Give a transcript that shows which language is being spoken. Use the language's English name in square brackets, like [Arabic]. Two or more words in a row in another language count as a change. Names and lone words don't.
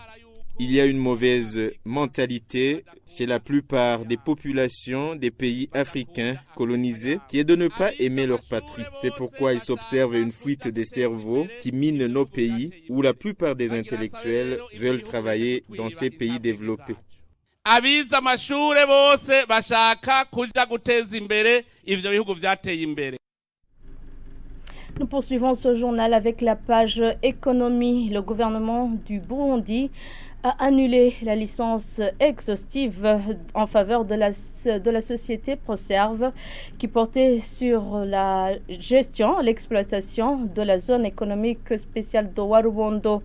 [French] Il y a une mauvaise mentalité chez la plupart des populations des pays africains colonisés qui est de ne pas aimer leur patrie. C'est pourquoi il s'observe une fuite des cerveaux qui mine nos pays où la plupart des intellectuels veulent travailler dans ces pays développés. [Rundi] Abize amashure bose bashaka kuja guteza imbere ivyo bihugu vyateye imbere. [French] Nous poursuivons ce journal avec la page économie. Le gouvernement du Burundi a annulé la licence exhaustive en faveur de la société Proserve qui portait sur la gestion, l'exploitation de la zone économique spéciale de Warubondo.